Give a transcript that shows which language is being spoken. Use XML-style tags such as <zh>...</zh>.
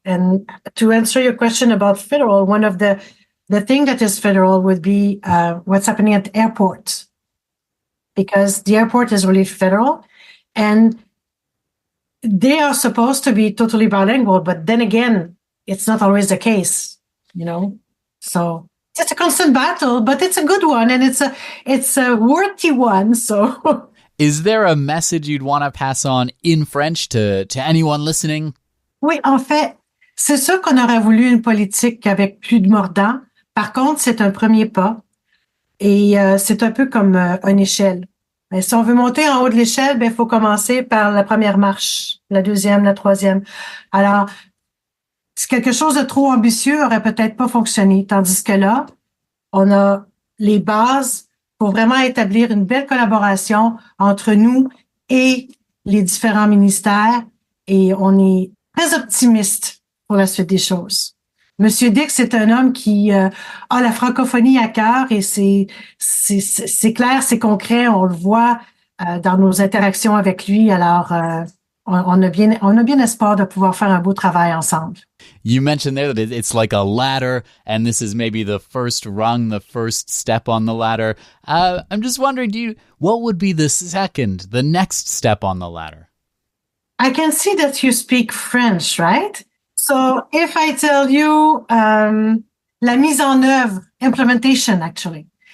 <en>And to answer your question about federal, one of the thing that is federal would be what's happening at the airport, because the airport is really federal, and they are supposed to be totally bilingual. But then again, it's not always the case, So it's a constant battle, but it's a good one, and it's a worthy one. So. Is there a message you'd want to pass on in French to anyone listening?</en> <fr>Oui, en fait, c'est sûr qu'on aurait voulu une politique avec plus de mordants. Par contre, c'est un premier pas. Et c'est un peu comme une échelle. Mais si on veut monter en haut de l'échelle, il faut commencer par la première marche, la deuxième, la troisième. Alors, quelque chose de trop ambitieux aurait peut-être pas fonctionné. Tandis que là, on a les bases pour vraiment établir une belle collaboration entre nous et les différents ministères. Et on est très optimiste pour la suite des choses. Monsieur Dix est un homme qui a la francophonie à cœur, et c'est clair, c'est concret, on le voit dans nos interactions avec lui. Alors, on a bien espoir de pouvoir faire un beau travail ensemble.</fr> <en>You mentioned there that it's like a ladder, and this is maybe the first rung, the first step on the ladder. I'm just wondering, what would be the next step on the ladder? I can see that you speak French, right? So if I tell you</en> <fr>la mise en œuvre,</fr> <en>implementation, actually.</en>